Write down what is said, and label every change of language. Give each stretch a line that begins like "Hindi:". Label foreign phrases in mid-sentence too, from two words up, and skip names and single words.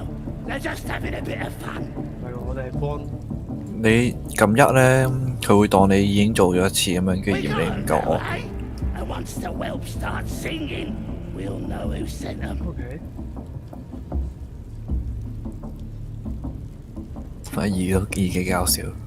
English: They're just having a bit of fun.
Cantonese: 唔係喎，我哋係幫你撳一咧，佢會當你已經做咗一次咁樣，跟住嫌你唔夠惡。 Eh?
English: And once the whelp starts singing, we'll know who sent 'em.
Cantonese: OK。反而都幾搞笑。